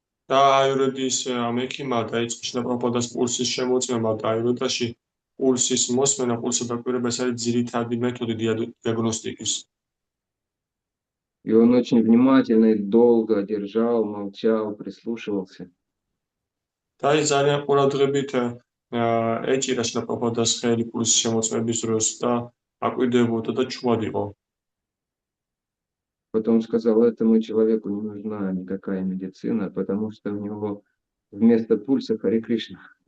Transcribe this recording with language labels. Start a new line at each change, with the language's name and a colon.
Georgian: და აიურვედის ამ ექიმმა დაიწყო შილა პრაბჰუპადას პულსის შემოწმება და აიურვედაში პულსის მოსმენა, პულსის დაკვირვება ეს არის ძირითადი მეთოდი დიაგნოსტიკის.
Russian: И он очень внимательно и долго держал, молчал, прислушивался.
Georgian: და ის ძალიან ყურადღებით ეჭირა შილა პრაბჰუპადას ხელი პულსის შემოწმების დროს და აკვირდებოდა და ჩუმად იყო.
Russian: Потом сказал, этому человеку не нужна никакая медицина, потому что у него вместо пульса Харе Кришна.